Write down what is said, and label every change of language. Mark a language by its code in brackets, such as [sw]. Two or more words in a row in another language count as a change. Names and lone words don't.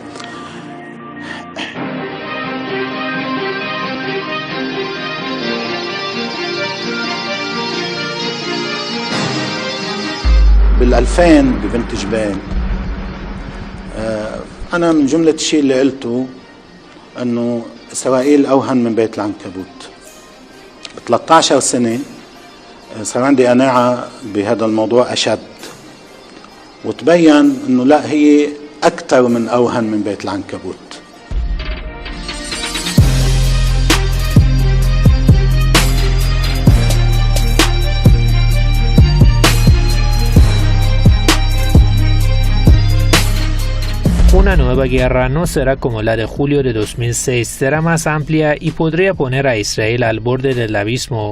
[ar] بال2000 ببنت جبال أنا من جملة الشيء اللي قلته أنه إسرائيل أوهن من بيت العنكبوت. ب 13 سنة صار عندي قناعة بهذا الموضوع أشد، وتبين أنه لا، هي أكثر من أوهن من بيت العنكبوت. [es] Una nueva guerra no será como la de julio de 2006, será más amplia y podría poner a Israel al borde del abismo.